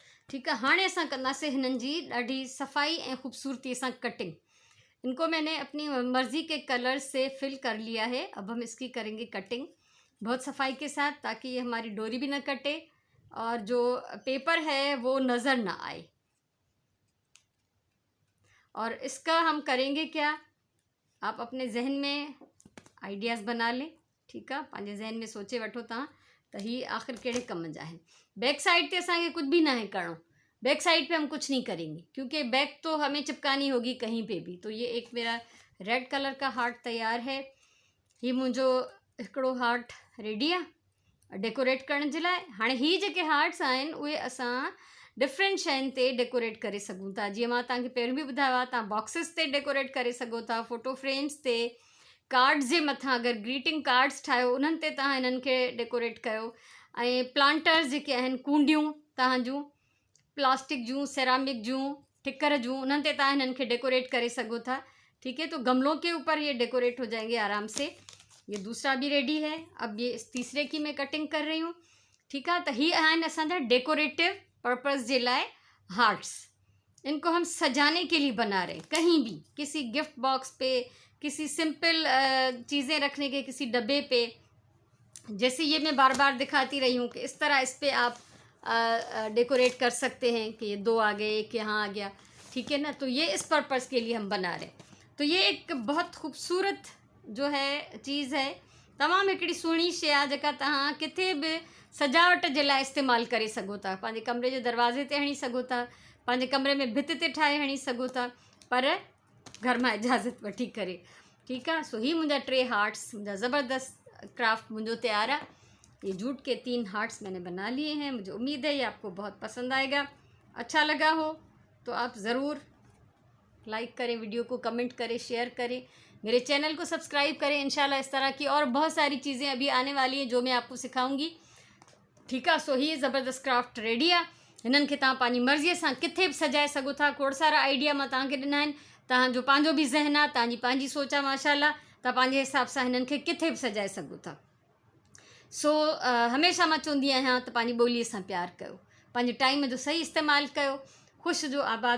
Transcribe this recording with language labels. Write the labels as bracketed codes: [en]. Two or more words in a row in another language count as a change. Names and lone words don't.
[ur] ٹھیک ہے, [sd] हाणे असां कंदासीं हिननि जी ॾाढी सफ़ाई ऐं ख़ूबसूरती सां कटिंग। [ur] ان کو میں نے اپنی مرضی کے کلر سے فل کر لیا ہے. اب ہم اس کی کریں گے کٹنگ بہت صفائی کے ساتھ، تاکہ یہ ہماری ڈوری بھی نہ کٹے اور جو پیپر ہے وہ نظر نہ آئے. اور اس کا ہم کریں گے کیا، آپ اپنے ذہن میں آئیڈیاز بنا لیں، ٹھیک ہے, [sd] पंहिंजे जहन में सोचे वठो तव्हां त ही आख़िर कहिड़े कम जा आहिनि। [en] back side [sd] पे असांखे कुछ भी ना है करणो, [en] back side [ur] پے ہم کچھ نہیں کریں گے کیونکہ بیک تو ہمیں چپکانی ہوگی کہیں پے بھی. تو یہ ایک میرا [en] red colour [ur] کا ہارٹ تیار ہے. [sd] ये मुंहिंजो हिकिड़ो हार्ट रेडी आहे डेकोरेट करण जे लाइ। हाणे ही जेके हार्ट्स आहिनि उहे असां डिफरेंट शयुनि ते डेकोरेट करे सघूं था। जीअं मां तव्हांखे पहिरियों बि ॿुधायो आहे, तव्हां बॉक्सिस ते डेकोरेट करे सघो था, [en] photo frames [sd] ते, कार्ड्स जे मथां अगरि [en] greeting cards [sd] ठाहियो उन्हनि ते तव्हां हिननि खे डेकोरेट कयो। ऐं प्लांटर्स जेके आहिनि, कूंडियूं तव्हांजूं प्लास्टिक जूं, सेरामिक जूं, ठिकर जूं, उन्हनि ते तव्हां हिननि खे डेकोरेट करे सघो था। [ur] ٹھیک ہے، تو گملوں کے اوپر یہ ڈیکوریٹ ہو جائیں گے آرام سے. یہ دوسرا بھی ریڈی ہے. اب یہ اس تیسرے کی میں کٹنگ کر رہی ہوں. ٹھیک ہے, [sd] तो ही आहिनि असांजा [en] decorative purpose [sd] जे लाइ हार्ट्स। [ur] ان کو ہم سجانے کے لیے بنا رہے ہیں، کہیں بھی، کسی [en] gift box [ur] پے، کسی سمپل چیزیں رکھنے کے کسی ڈبے پے. جیسے یہ میں بار بار دکھاتی رہی ہوں کہ اس طرح اس پر آپ ڈیکوریٹ کر سکتے ہیں کہ یہ 2 آ گئے، ایک یہاں آ گیا. ٹھیک ہے نا، تو یہ اس پرپس کے لیے ہم بنا رہے ہیں. تو یہ ایک بہت خوبصورت جو ہے چیز ہے, [sd] तमामु हिकिड़ी सुहिणी शइ आहे जेका तव्हां किथे बि सजावट जे लाइ इस्तेमालु करे सघो था। पंहिंजे कमरे जे दरवाज़े ते हणी सघो था, पंहिंजे कमरे में भित ते ठाहे हणी सघो था, पर घर मां इजाज़त वठी करे। [ur] ٹھیک ہے, [sd] सो ही मुंहिंजा 3 हार्ट्स, मुंहिंजा ज़बरदस्त क्राफ्ट मुंहिंजो तैयार है। [ur] یہ جوٹ کے 3 ہارٹس میں نے بنا لیے ہیں۔ مجھے امید ہے یہ آپ کو بہت پسند آئے گا. اچھا لگا ہو تو آپ ضرور لائک کریں ویڈیو کو، کمنٹ کریں، شیئر کریں، میرے چینل کو سبسکرائب کریں. انشاءاللہ اس طرح کی اور بہت ساری چیزیں ابھی آنے والی ہیں جو میں آپ کو سکھاؤں گی. ٹھیک ہے, [sd] सो ही ज़बरदस्त [en] craft ready [sd] आहे। हिननि खे तव्हां पंहिंजी मर्ज़ीअ सां किथे बि सजाए सघो था। खोड़ सारा आइडिया मां तव्हांखे ॾिना आहिनि। तव्हांजो पंहिंजो बि ज़हन आहे, तव्हांजी पंहिंजी सोच आहे, माशाल्लाह, तव्हां पंहिंजे हिसाब सां हिननि खे किथे बि सजाए सघो था। सो हमेशह मां चवंदी आहियां त पंहिंजी ॿोलीअ सां प्यार कयो, पंहिंजे टाइम जो सही इस्तेमालु कयो, ख़ुशि जो आबाद जो।